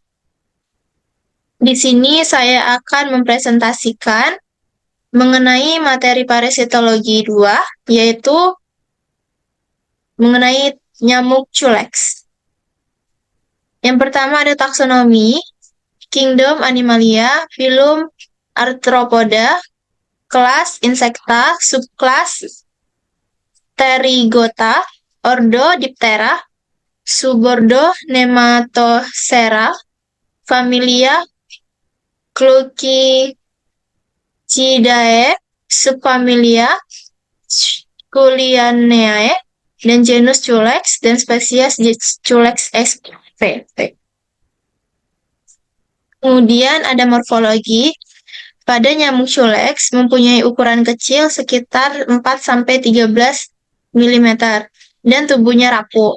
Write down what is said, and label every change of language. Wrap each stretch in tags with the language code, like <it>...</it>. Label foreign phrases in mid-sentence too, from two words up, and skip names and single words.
<id>Di sini saya akan mempresentasikan mengenai materi parasitologi 2, yaitu mengenai nyamuk Culex. Yang pertama ada taksonomi, kingdom Animalia, filum Arthropoda, kelas Insecta, subkelas Pterygota, ordo Diptera, subordo Nematocera, familia Cluchicidae, subfamilia Sculianae, dan genus Culex dan spesies Culex spp. Kemudian ada morfologi. Pada nyamuk Culex mempunyai ukuran kecil sekitar 4-13 mm dan tubuhnya rapuh.</id>